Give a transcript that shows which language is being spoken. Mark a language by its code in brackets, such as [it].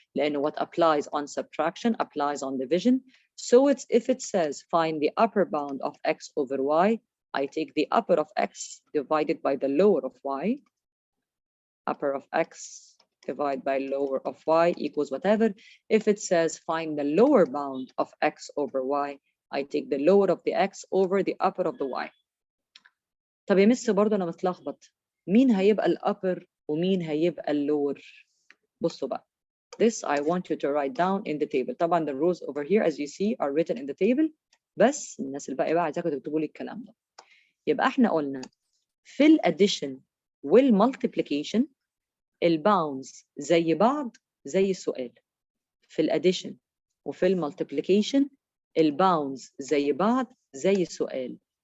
[ar] لأنه [en] what applies on subtraction applies on division. So it's if it says find the upper bound of x over y, I take the upper of x divided by the lower of y. Upper of x divided by lower of y equals whatever. If it says find the lower bound of x over y, I take the lower of the x over the upper of the y. [ar] طب يا مس برضه أنا متلخبط. مين هيبقى الupper ومين هيبقى اللور؟ بصوا بقى. [en] This I want you to write down in the table. [ar] طبعا [en] the rules over here as you see are written in the table. [ar] بس الناس الباقي بقى عايزاكم تكتبوا لي الكلام ده. يبقى احنا قلنا في الاديشن والمالتيبليكيشن الباوندز زي بعض زي السؤال. في الاديشن وفي المالتيبليكيشن الباوندز زي بعض زي السؤال.